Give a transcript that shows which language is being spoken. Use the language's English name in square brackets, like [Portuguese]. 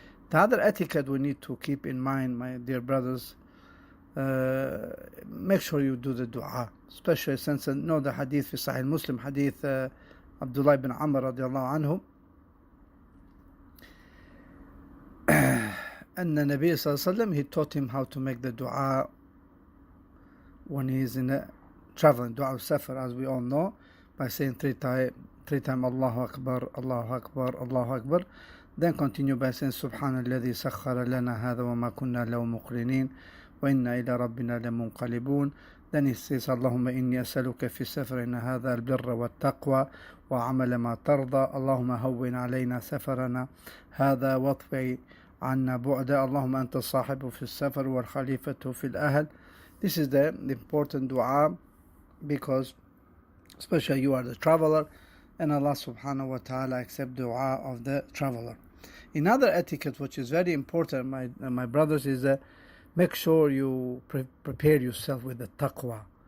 [English] The other etiquette we need to keep in mind, my dear brothers, make sure you do the dua, especially since you know the hadith fi Sahih Muslim, hadith Abdullah ibn Amr radiallahu anhu. And the Nabi sallallahu alaihi wasallam, he taught him how to make the dua when he is in a traveling, dua al-safar, as we all know, by saying three times Allahu Akbar, Allahu Akbar, Allahu Akbar. Then continue by saying [Arabic] سبحان الذي سخر لنا هذا وما كنا له مقرنين وإنا إلى ربنا لمنقلبون. [English] Then he says [Arabic] اللهم إني أسألك في السفر إن هذا البر والتقوى وعمل ما ترضى اللهم هون علينا سفرنا هذا واطفئ عنا بعدا اللهم أنت الصاحب في السفر والخليفة في الأهل. [English] This is the important dua, because especially you are the traveler, and Allah subhanahu wa ta'ala accept dua of the traveler. Another etiquette which is very important, my brothers, is that make sure you prepare yourself with the taqwa.